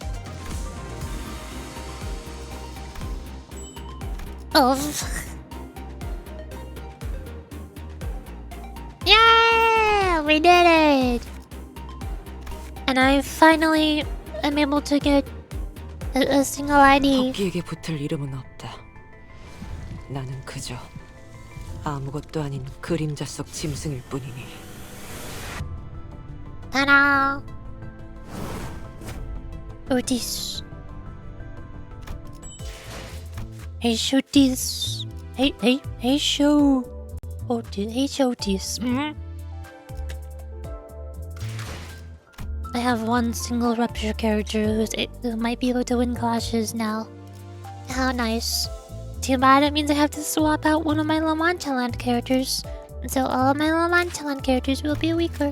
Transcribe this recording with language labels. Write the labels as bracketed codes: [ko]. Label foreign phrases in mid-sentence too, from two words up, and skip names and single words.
[en] Yeah! We did it! And I finally am able to get a single ID. [ko] 커피에게 붙을 이름은 없다. 나는 그저 아무것도 아닌 그림자 속 짐승일 뿐이니. [en] Ta-da! Otis. Hey, shooties. Hey, show. Hey, shooties. I have one single Rupture character who might be able to win clashes now. How nice. Too bad it means I have to swap out one of my Lamantaland characters. So all of my Lamantaland characters will be weaker.